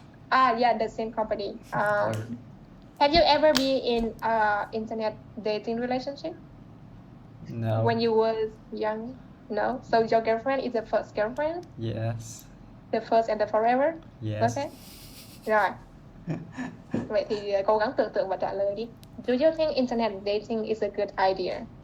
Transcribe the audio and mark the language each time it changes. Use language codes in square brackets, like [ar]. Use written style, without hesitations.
[en] Yeah, the same company. Have you ever been in internet dating relationship? No. When you was young? No. So your girlfriend is the first girlfriend? Yes. The first and the forever? Yes. Okay. Rồi. [vi] Vậy thì cố gắng tưởng tượng và trả lời đi. [en] Do you think internet dating is a good idea?